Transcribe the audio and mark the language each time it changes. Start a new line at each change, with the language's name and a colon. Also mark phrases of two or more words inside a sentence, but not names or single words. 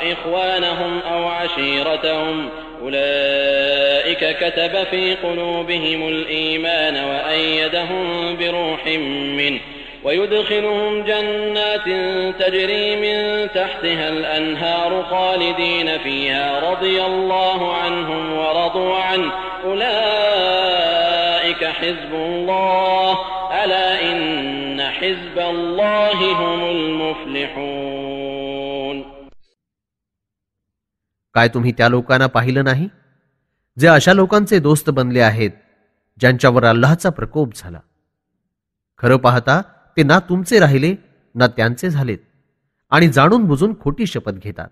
Arabic: إخوانهم أو عشيرتهم أولئك كتب في قلوبهم الإيمان وأيدهم بروح منه ويدخلهم جنات تجري من تحتها الأنهار خالدين فيها رضي الله عنهم ورضوا عنه أولئك حزب الله ألا إن حزب الله هم المفلحون.
Marathi: काय तुम्ही त्या लोकांना पाहिलं नाही जे अशा लोकांचे दोस्त बनले आहेत ज्यांच्यावर अल्लाहचा प्रकोप झाला? खरं पाहता ते ना तुमचे राहिले ना त्यांचे झालेत आणि जाणून बुजून खोटी शपथ घेतात.